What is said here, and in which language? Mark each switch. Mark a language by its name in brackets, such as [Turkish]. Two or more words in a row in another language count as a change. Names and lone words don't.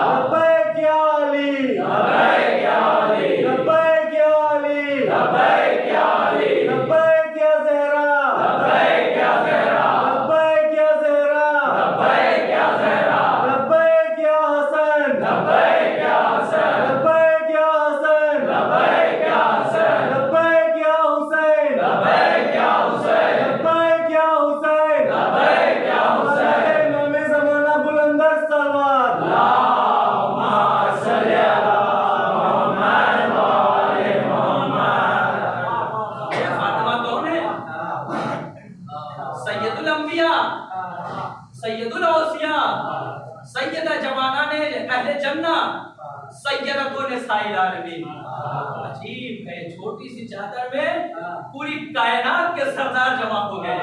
[Arabic] لبيك يا علي، لبيك يا علي، لبيك يا علي، لبيك يا علي، لبيك يا زهراء، لبيك يا زهراء، لبيك يا زهراء، لبيك يا زهراء، لبيك يا حسن، لبيك يا حسن، لبيك يا حسن، لبيك يا حسن، لبيك يا حسين، لبيك يا حسين، لبيك يا حسين، لبيك يا حسين, लब्बैक या हुसैन, लब्बैक या हुसैन, लब्बैक या हुसैन। [Urdu] امام زمانہ بلندتر صلوات, [Arabic] اللهم صل على محمد وآل محمد. [Urdu] یہ فاطمہ کون ہے? [Arabic] سيد الأنبياء، سيد الأوصياء، سيدا جوانان أهل جنة، سيدة نساء العالمين. [Urdu] عجیب ہے، چھوٹی سی چادر میں پوری کائنات کے سردار جمع ہو گئے.